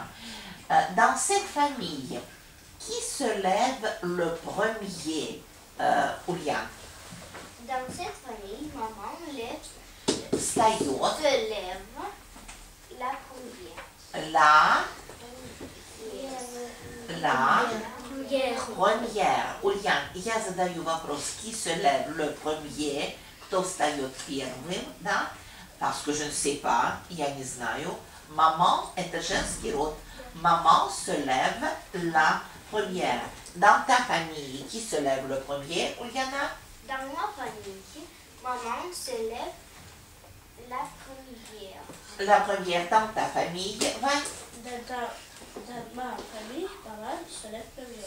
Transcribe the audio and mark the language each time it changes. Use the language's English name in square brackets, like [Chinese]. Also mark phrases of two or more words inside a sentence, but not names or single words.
[French] Dans cette famille, qui se lève le premier, Ulian? Dans cette famille, maman [Russian] Встает [French] se lève la première. Première. [Russian] Ульян, я задаю вопрос, [French] qui se lève le premier, [Russian] кто встает первым, да? [French] Parce que je ne sais pas, [Russian] я не знаю. Maman это женский род. [French] Maman se lève la première. Dans ta famille, qui se lève le premier, Uliana? Dans ma famille, maman se lève la première. La première dans ta famille, ouais, De ma famille, papa se lève premier.